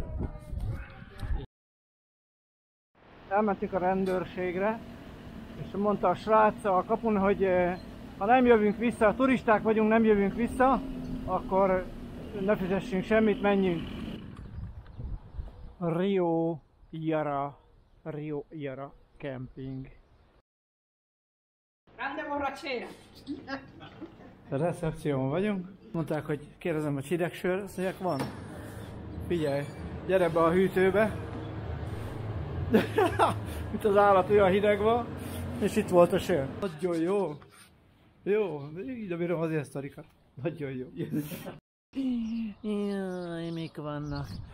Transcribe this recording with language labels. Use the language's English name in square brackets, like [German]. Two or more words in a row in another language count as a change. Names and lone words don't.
[Hungarian] Elmentünk a rendőrségre, és mondta a srác a kapun, hogy ha nem jövünk vissza, turisták vagyunk, nem jövünk vissza, akkor ne fizessünk semmit, menjünk. Rio Jara camping. [Spanish] Grande borrachera. [Hungarian] A recepción vagyunk. Mondták, hogy kérdezem, hogy hideg sör, azt mondják, van. Figyelj, gyere be a hűtőbe. Itt az állat olyan hideg van, és itt volt a sör. Nagyon jó. Jó, így bírom azért ezt a sztorikat. Nagyon jó. Jaj, mik vannak.